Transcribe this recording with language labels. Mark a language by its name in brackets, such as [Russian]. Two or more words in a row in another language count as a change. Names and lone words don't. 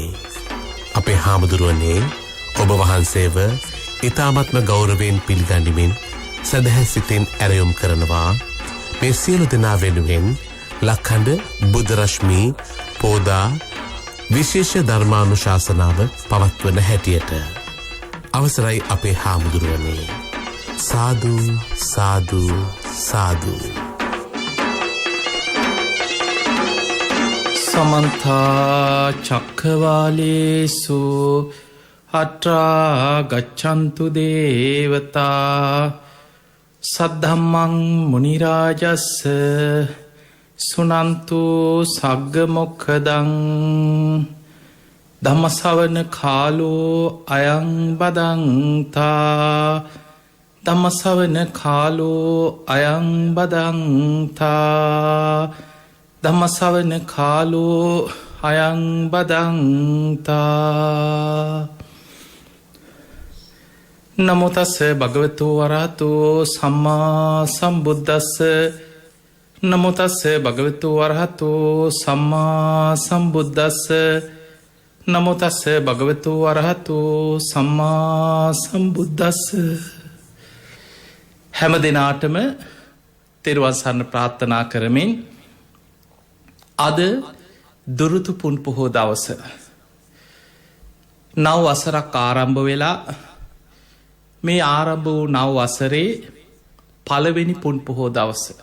[Sinhala] අපේ හාමුදුරුවනේ ඔබ වහන්සේව ඊ타මත්ම ගෞරවයෙන් පිළිගනිමින් සදහැ සිතින් ඇරයුම් කරනවා මේ සියලු දෙනා වෙනුවෙන් ලක්ඛණ්ඩ බුද්ධ රශ්මී පෝදා විශේෂ ධර්මානුශාසනාව පවත්වන හැටියට අවසරයි අපේ හාමුදුරුවනේ. සාදු සාදු සාදු. [Pali] समन्त चक्रवालेषु अत्रा गच्छन्तु देवता सद्धम्मं मुनिराजस्स सुनन्तु सग्ग मोक्खदं ධම්මසවන කාලෝ අයං බදන්තා ධම්මසවන කාලෝ අයං බදන්තා ධම්මසවන කාලෝ අයං බදන්තා. නමෝ තස්ස භගවතු වරහතෝ සම්මා සම්බුද්දස්ස නමෝ තස්ස භගවතු වරහතෝ සම්මා සම්බුද්දස්ස නමෝ තස්ස භගවතු වරහතෝ සම්මා සම්බුද්දස්ස. [Sinhala] හැම දිනාටම තෙරුවන් සරණ ප්‍රාර්ථනා කරමින් අද දුරුතු පුන් පොහෝ දවස නව වසරක් ආරම්භ වෙලා මේ ආරම්භ වූ නව වසරේ පළවෙනි පුන් පොහෝ දවස.